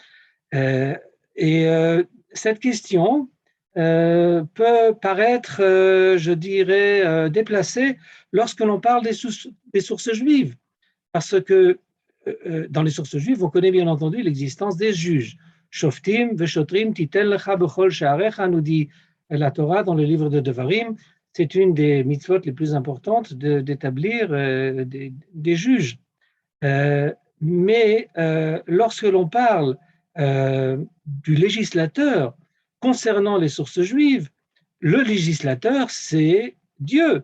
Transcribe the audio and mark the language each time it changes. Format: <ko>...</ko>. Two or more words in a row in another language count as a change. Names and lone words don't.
<fr>Cette question peut paraître, je dirais, déplacée lorsque l'on parle des sources juives, parce que dans les sources juives, on connaît bien entendu l'existence des juges.</fr> <he>שופטים ושוטרים תתן לך בכל שעריך,</he> <fr>nous dit la Torah dans le livre de Devarim. C'est une des mitzvot les plus importantes d'établir des juges. Mais lorsque l'on parle du législateur concernant les sources juives, le législateur, c'est Dieu.</fr>